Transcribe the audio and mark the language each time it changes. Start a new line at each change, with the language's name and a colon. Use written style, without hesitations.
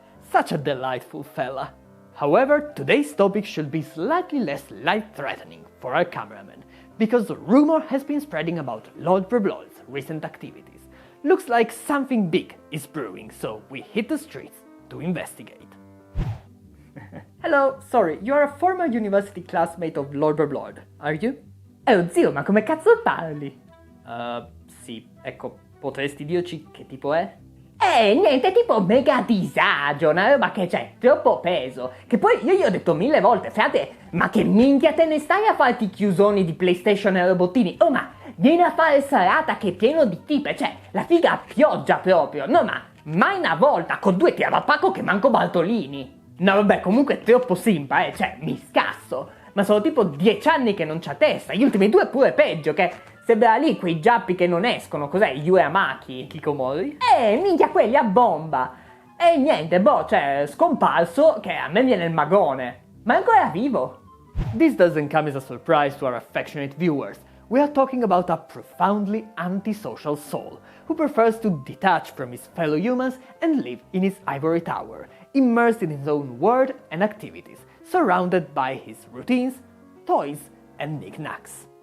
English: Such a delightful fella. However, today's topic should be slightly less life-threatening for our cameraman, because rumor has been spreading about Lord Broblord's recent activities. Looks like something big is brewing, so we hit the streets to investigate. Hello, sorry, you are a former university classmate of Lord Broblord, are you?
Italian: Oh zio, ma come cazzo parli? Sì, ecco, potresti dirci che tipo è? Niente, tipo mega disagio, una roba che c'è troppo peso. Che poi io gli ho detto 1000 volte, frate, ma che minchia te ne stai a farti chiusoni di PlayStation e robottini? Oh, ma vieni a fare serata che è pieno di tipe, cioè, la figa a pioggia proprio. No, ma mai una volta, con 2 tirava pacco che manco Bartolini. No, vabbè, comunque è troppo simpa, cioè, mi scasso. Ma sono tipo 10 anni che non c'ha testa, gli ultimi 2 pure peggio, che sembra lì quei giappi che non escono, cos'è, Yue Amaki? Kikomori? Minchia, quelli a bomba. E niente, cioè, scomparso, che a me viene il magone. Ma è ancora vivo.
English: This doesn't come as a surprise to our affectionate viewers. We are talking about a profoundly antisocial soul, who prefers to detach from his fellow humans and live in his ivory tower, immersed in his own world and activities, surrounded by his routines, toys, and knickknacks.